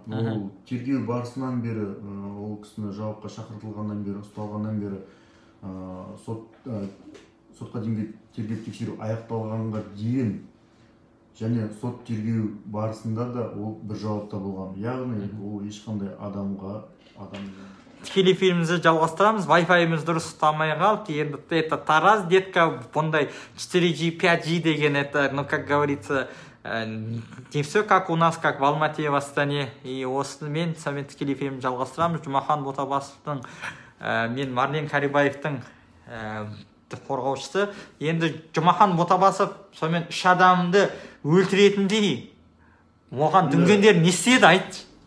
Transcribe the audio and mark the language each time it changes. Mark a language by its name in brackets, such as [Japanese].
[Kazakh] Ол тергеу барысынан бері, ол кісіні жауапқа шақыртылғаннан бері, ұсталғаннан бері сотқа дейінгі тергеп тексеру аяқталғанға дейін және сот тергеу барысында да ол бір жауапта болған. Яғни ол ешқандай адамға тікелей эфирімізді жалғастырамыз. Wi-Fi-міз дұрыс ұстамай қалды. Енді [Russian] это Тараз, детка, [Kazakh] бұндай [Russian] 4G, 5G [Kazakh] деген [Russian] это, ну, как говорится, не все как у нас, как в Алмате, в Астане. И [Kazakh] осымен тікелей эфирімізді жалғастырамыз. Жұмахан Ботабасовтың, мен Марлен Карибаевтың қорғаушысы. Енді Жұмахан Ботабасов сонымен 3 адамды өлтіретіндей оған дүнгендер не істеді, айтшы.